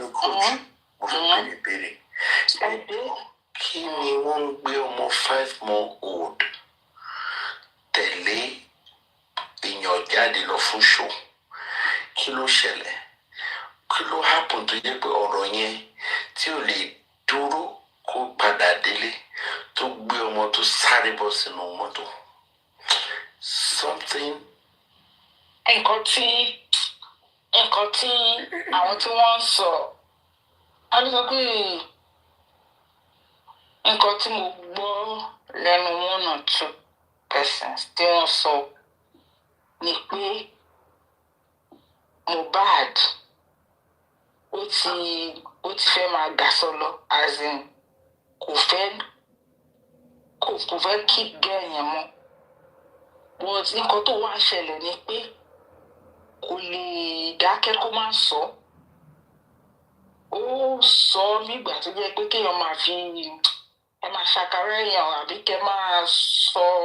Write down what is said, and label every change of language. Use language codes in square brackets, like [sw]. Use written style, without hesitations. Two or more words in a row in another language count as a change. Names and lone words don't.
[yo] mo fẹ́ béèrè kí ni wọ́n ń gbé ọmọ 5-month-old tẹ̀lé èèyàn jáde lọ fún ṣó kí ló ṣẹlẹ̀ kí ló happen tó jẹ́ pé ọ̀rọ̀ yẹn tí ò lè dúró kó padà délé tó gbé ọmọ tó sáré bọ́ sínú mọ́tò something. nǹkan tí àwọn tí wọ́n ń sọ a ní sọ pé nǹkan tí mo gbọ́ lẹ́nu [en] one or two persons [yo] tí wọ́n sọ ni pé Mohbad ó ti fẹ́ máa gbàsọ lọ [en] as in [yo] kò fẹ́ [en] keep girl [yo] yẹn mọ́ but nǹkan tó wá ṣẹlẹ̀ ni pé kò lè dákẹ́ kó má sọ ó sọ nígbà tó jẹ́ pé kéèyàn máa fi ẹ máa ṣàkárá èèyàn àbí kẹ́ máa sọ